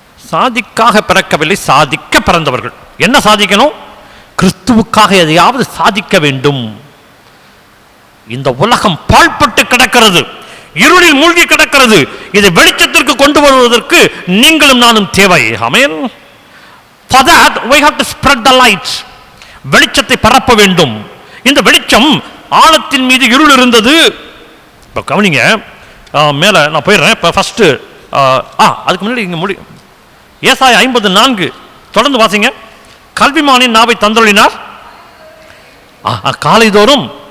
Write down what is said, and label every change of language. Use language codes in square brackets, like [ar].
[ta] சாதிக்காக பிறக்கவில்லை, சாதிக்க பிறந்தவர்கள். என்ன சாதிக்கணும்? கிறிஸ்துவுக்காக எதையாவது சாதிக்க வேண்டும். இந்த உலகம் பாழ்பட்டு கிடக்கிறது, இருளில் மூழ்கி கிடக்கிறது. இதை வெளிச்சத்திற்கு கொண்டு வருவதற்கு நீங்களும் நானும் தேவை. ஆமென். [en] For that we have to spread the light. [ta] வெளிச்சத்தை பரப்ப வேண்டும். இந்த வெளிச்சம், ஆழத்தின் மீது இருள் இருந்தது. இப்போ கவனிங்க, மேல நான் போயிடுறேன். இப்போ ஃபர்ஸ்ட் அதுக்கு முன்னாடி இங்க முடி ஏசாயா 54 தொடர்ந்து வாசிங்க. கல்விமானின் நாவை தந்தொழினார் காலைதோறும்.